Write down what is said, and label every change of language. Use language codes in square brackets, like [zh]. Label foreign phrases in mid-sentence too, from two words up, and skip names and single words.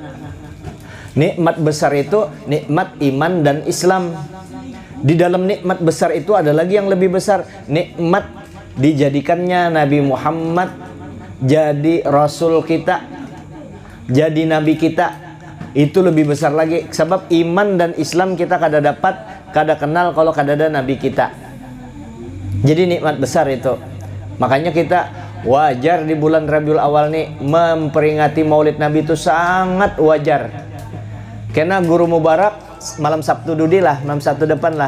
[id] Nikmat besar itu nikmat iman dan Islam. Di dalam nikmat besar itu ada lagi yang lebih besar, nikmat dijadikannya Nabi Muhammad jadi Rasul kita, jadi Nabi kita. [bjn] Itu lebih besar lagi. Sebab iman dan Islam kita kada dapat, kada kenal kalau kada ada Nabi kita. [id] Jadi nikmat besar itu. Makanya kita wajar di bulan Rabiul Awal nih memperingati Maulid Nabi itu sangat wajar. [bjn] Karena guru Mubarak malam Sabtu dudi lah, malam Sabtu depan lah.